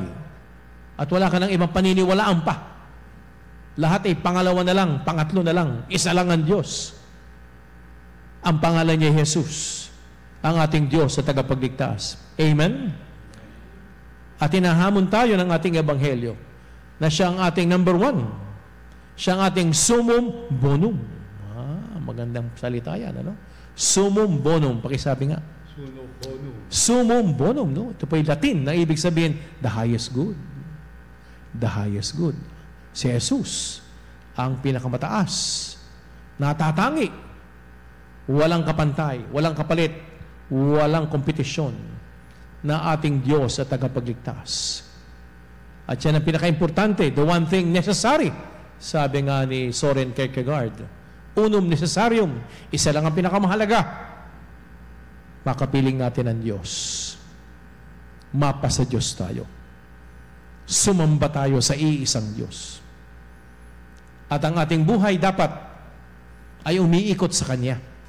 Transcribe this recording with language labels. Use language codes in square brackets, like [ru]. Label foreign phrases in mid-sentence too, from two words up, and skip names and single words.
[tl] At wala ka ng ibang paniniwalaan pa. Lahat ay pangalawa na lang, pangatlo na lang. Isa lang ang Diyos. Ang pangalan niya Jesus, ang ating Diyos sa tagapagligtas. Amen? At hinahamon tayo ng ating ebanghelyo na siya ang ating number 1. Siya ang ating [la] summum bonum. [tl] Magandang salita yan, ano? [la] Summum bonum. [tl] Pakisabi nga. [la] Summum bonum, [tl] no? Ito po yung Latin na ibig sabihin, [en] the highest good. The highest good. [tl] Si Jesus, ang pinakamataas, natatangi, walang kapantay, walang kapalit, walang kompetisyon na ating Diyos at tagapagligtas. At yan ang pinaka-importante, [en] the one thing necessary, [tl] sabi nga ni Soren Kierkegaard, [la] unum necessarium, [tl] isa lang ang pinakamahalaga, makapiling natin ang Diyos. Mapa sa Diyos tayo. Sumamba tayo sa iisang Diyos. At ang ating buhay dapat ay umiikot sa Kanya.